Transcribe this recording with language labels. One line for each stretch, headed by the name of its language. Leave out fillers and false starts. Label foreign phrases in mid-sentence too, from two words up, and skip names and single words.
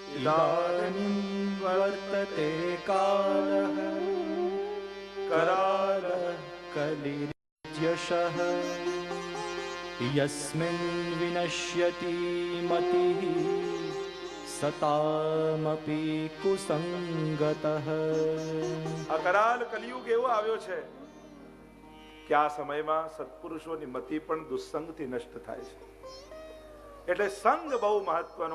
Sanskrit: इदानीं वर्तते कालः करालः कलिर्यशः यस्मिन् विनश्यति मतिः सतामपि कुसंगतः।
Gujarati: આ કરાલ કલિયુગ એવો આવ્યો છે કે આ સમયમાં સત્પુરુષોની મતિ પણ દુસ્સંગથી નષ્ટ થાય છે. એટલે સંગ બહુ મહત્વનો.